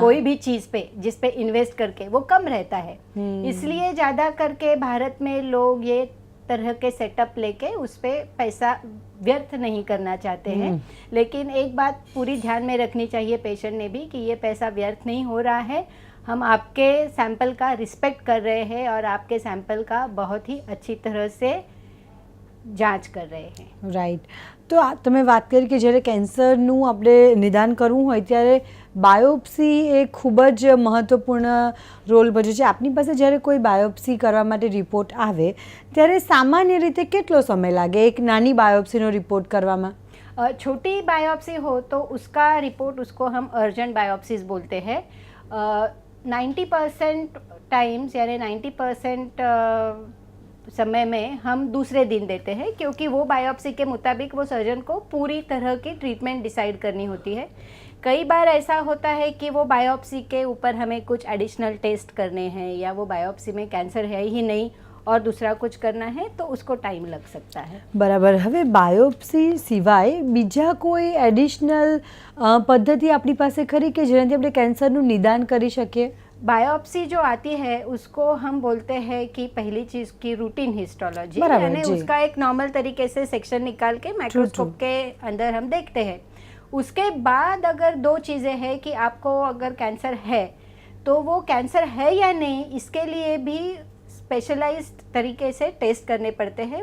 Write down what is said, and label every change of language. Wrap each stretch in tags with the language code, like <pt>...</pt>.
<hi>कोई भी चीज़ पे जिस पे इन्वेस्ट करके, वो कम रहता है। इसलिए ज़्यादा करके भारत में लोग ये तरह के सेटअप लेके उस पे पैसा व्यर्थ नहीं करना चाहते हैं। लेकिन एक बात पूरी ध्यान में रखनी चाहिए पेशेंट ने भी, कि ये पैसा व्यर्थ नहीं हो रहा है, हम आपके सैंपल का रिस्पेक्ट कर रहे हैं और आपके सैंपल का बहुत ही अच्छी तरह से જાંચ कर रहे हैं।</hi> <gu>રાઈટ, તો તમે વાત કરી કે જ્યારે કેન્સરનું આપણે નિદાન કરવું હોય ત્યારે બાયોપ્સી એ ખૂબ જ મહત્વપૂર્ણ રોલ ભજવે છે. આપની પાસે જ્યારે કોઈ બાયોપ્સી કરવા માટે રિપોર્ટ આવે ત્યારે સામાન્ય રીતે કેટલો સમય લાગે એક નાની બાયોપ્સીનો રિપોર્ટ કરવામાં?</gu> <hi>छोटी बायोप्सी हो तो उसका रिपोर्ट, उसको हम अर्जेंट बायोप्सीज बोलते हैं। 90% टाइम्स यानी 90% समय में हम दूसरे दिन देते हैं, क्योंकि वो बायोप्सी के मुताबिक वो सर्जन को पूरी तरह की ट्रीटमेंट डिसाइड करनी होती है। कई बार ऐसा होता है कि वो बायोप्सी के ऊपर हमें कुछ एडिशनल टेस्ट करने हैं, या वो बायोप्सी में कैंसर है ही नहीं और दूसरा कुछ करना है, तो उसको टाइम लग सकता है।</hi> <gu>બરાબર. હવે બાયોપ્સી સિવાય બીજા કોઈ એડિશનલ પદ્ધતિ આપણી પાસે ખરી કે જેનાથી આપણે કેન્સરનું નિદાન કરી શકીએ?</gu> <hi>बायोप्सी जो आती है उसको हम बोलते हैं कि पहली चीज़ की रूटीन हिस्टोलॉजी, बराबर, यानी जी। उसका एक नॉर्मल तरीके से सेक्शन निकाल के माइक्रोस्कोप के अंदर हम देखते हैं। उसके बाद अगर दो चीज़ें हैं कि आपको अगर कैंसर है तो वो कैंसर है या नहीं, इसके लिए भी स्पेशलाइज्ड तरीके से टेस्ट करने पड़ते हैं।</hi>